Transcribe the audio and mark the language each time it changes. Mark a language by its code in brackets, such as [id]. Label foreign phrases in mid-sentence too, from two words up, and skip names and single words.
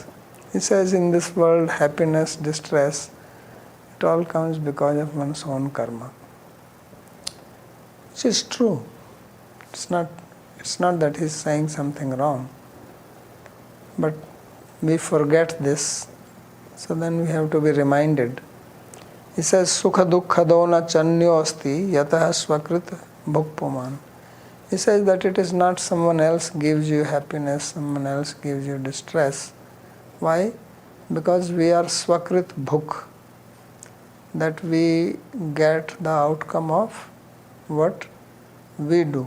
[en] He says in this world, happiness, distress, it all comes because of one's own karma. Which is true. It's not that he's saying something wrong. But we forget this, so then we have to be reminded. He says, [sa] Sukha dukkha dona chanyo asti yatah svakrit bhukpuman. [en] He says that it is not someone else gives you happiness, someone else gives you distress. Why? Because we are [sa] svakrit bhuk, [en] that we get the outcome of what we do.